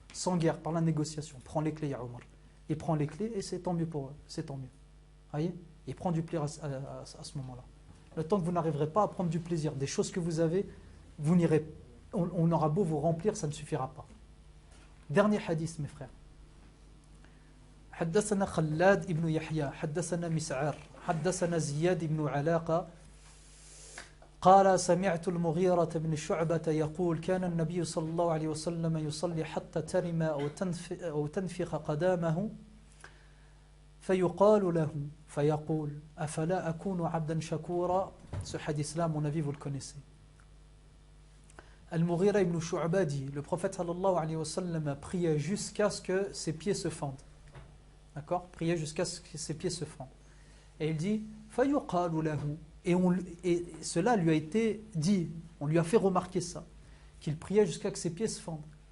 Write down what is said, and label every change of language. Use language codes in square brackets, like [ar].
[fr] Sans guerre, par la négociation. Prends les clés, ya Omar. Il prend les clés et c'est tant mieux pour eux. C'est tant mieux. Voyez, il prend du plaisir à ce moment-là. Le temps que vous n'arriverez pas à prendre du plaisir des choses que vous avez, vous n'irez, on aura beau vous remplir, ça ne suffira pas. Dernier hadith, mes frères. [ar] حدثنا خلاد ابن يحيى حدثنا مسعر حدثنا زياد بن علاقة قال سمعت المغيرة بن شعبة يقول كان النبي صلى الله عليه وسلم يصلي حتى ترم أو تنفخ قدامه فيقال له فيقول أفلا أكون عبدا شكورا. [fr] Ce hadith-là, à mon avis, vous le connaissez. Al-Mughira ibn Shu'ba dit, le prophète sallallahu alayhi wa sallam a prié jusqu'à ce que ses pieds se fendent. D'accord? Prié jusqu'à ce que ses pieds se fendent. Et il dit [ar] فَيُقَالُ لَهُ. [fr] Et cela lui a été dit, on lui a fait remarquer ça, qu'il priait jusqu'à ce que ses pieds se fendent.